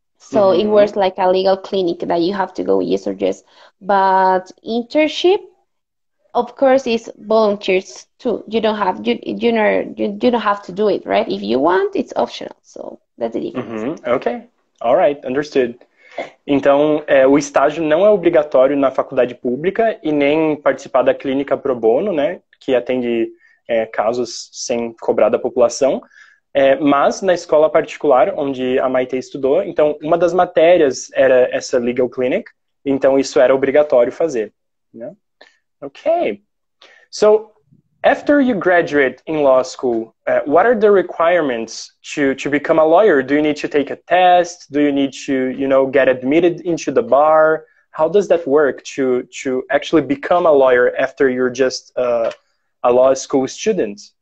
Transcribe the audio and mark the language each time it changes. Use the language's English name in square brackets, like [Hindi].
[English] So it was like a legal clinic that you have to go yes or yes. But internship, of course, is volunteers too. You don't have you don't have to do it, right? If you want, it's optional. So that's the difference. Ok, alright, understood. [Portuguese] Então, o estágio não é obrigatório na faculdade pública e nem participar da clínica pro bono, né, que atende casos sem cobrar da população, mas na escola particular, onde a Maite estudou, então uma das matérias era essa legal clinic, então isso era obrigatório fazer. Né? [English] Okay, so after you graduate in law school, what are the requirements to become a lawyer? Do you need to take a test? Do you need to, get admitted into the bar? How does that work to actually become a lawyer after you're just a law school student?